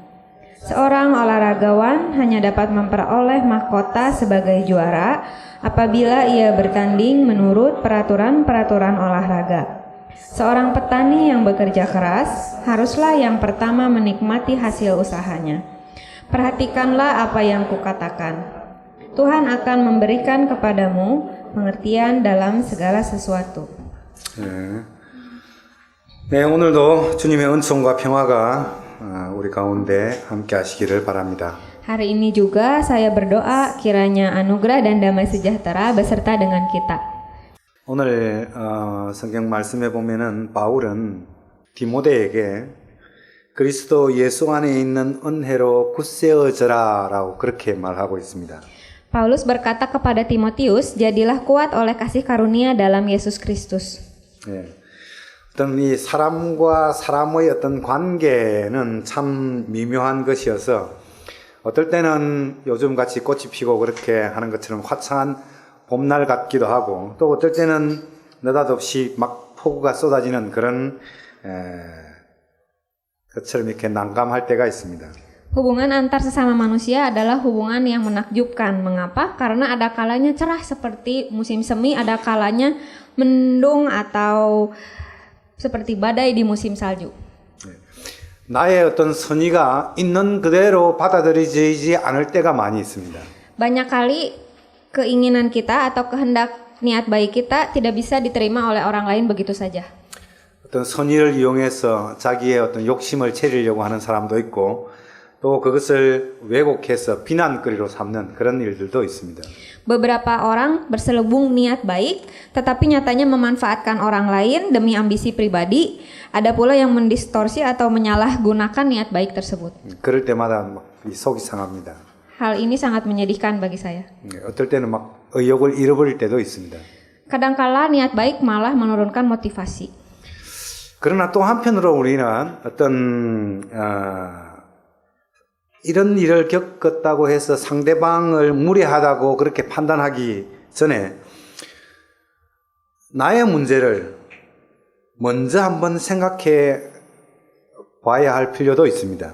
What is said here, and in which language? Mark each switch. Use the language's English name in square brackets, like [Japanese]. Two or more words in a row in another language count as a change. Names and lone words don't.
[Indonesian] Seorang olahragawan hanya dapat memperoleh mahkota sebagai juara apabila ia bertanding menurut peraturan-peraturan olahraga. Seorang petani yang bekerja keras haruslah yang pertama menikmati hasil usahanya. Perhatikanlah apa yang kukatakan. Tuhan akan memberikan kepadamu pengertian dalam segala sesuatu. [Korean] 네, 오늘도 주님의 은총과 평화가 우리 가운데 함께 하시기를 바랍니다. [Indonesian] Hari ini juga saya berdoa kiranya anugerah dan damai sejahtera beserta dengan kita. [Korean] 오늘 성경 말씀에 보면은 바울은 디모데에게 그리스도 예수 안에 있는 은혜로 굳세어져라라고 그렇게 말하고 있습니다. [Indonesian] Paulus berkata kepada Timotius, jadilah kuat oleh kasih karunia dalam Yesus Kristus. [Korean] 예. 어떤 이 사람과 사람의 어떤 관계는 참 미묘한 것이어서 어떨 때는 요즘 같이 꽃이 피고 그렇게 하는 것처럼 화창한 봄날 같기도 하고 또 어떨 때는 느닷없이 막 폭우가 쏟아지는 그런 것처럼 이렇게 난감할 때가 있습니다. [Indonesian] Hubungan antar sesama manusia adalah hubungan yang menakjubkan. Mengapa? Karena ada kalanya cerah seperti musim semi, ada kalanya mendung atau seperti badai di musim salju. [Korean] 나의 어떤 선의가 있는 그대로 받아들여지지 않을 때가 많이 있습니다. [Indonesian] Banyak kali keinginan kita atau kehendak niat baik kita tidak bisa diterima oleh orang lain begitu saja. [Korean] 어떤 선의를 이용해서 자기의 어떤 욕심을 채리려고 하는 사람도 있고 또 그것을 왜곡해서 비난거리로 삼는 그런 일들도 있습니다. [Indonesian] Beberapa orang berselubung niat baik, tetapi nyatanya memanfaatkan orang lain demi ambisi pribadi. Ada pula yang mendistorsi atau menyalahgunakan niat baik tersebut. [Korean] 그럴 때마다 막 속이 상합니다. [Indonesian] Hal ini sangat menyedihkan bagi saya. [Korean] 어떨 때는 막 의욕을 잃어버릴 때도 있습니다. [Indonesian] Kadangkala niat baik malah menurunkan motivasi. [Korean] 그러나 또 한편으로 우리는 어떤 이런 일을 겪었다고 해서 상대방을 무례하다고 그렇게 판단하기 전에 나의 문제를 먼저 한번 생각해 봐야 할 필요도 있습니다.